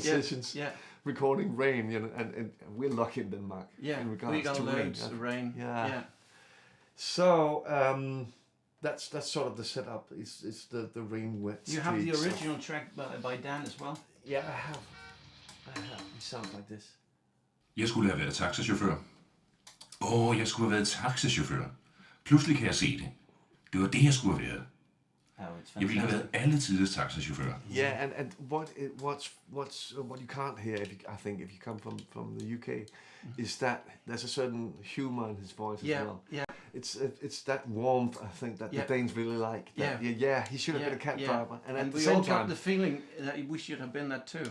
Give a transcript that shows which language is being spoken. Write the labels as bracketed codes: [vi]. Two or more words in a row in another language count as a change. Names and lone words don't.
[en] sessions recording rain. You know, and we're lucky in Denmark. Yeah. In regards we got to loads rain. of rain. Yeah. So that's sort of the setup. It's the rain wet. You have the original track by Dan as well. Yeah, I have. It sounds like this. [da] Jeg skulle have været taxachauffør. Jeg skulle have været taxachauffør. Pludselig kan jeg se det. Det var det, jeg skulle have været. Jeg ville have været alle tiders taxachauffør. [en] Yeah, and what you can't hear, I think, if you come from the UK, is that there's a certain humor in his voice as well. Yeah. It's that warmth, I think, that the Danes really like. That, he should have been a cab driver, and at the we same all time, got the feeling that we should have been that too.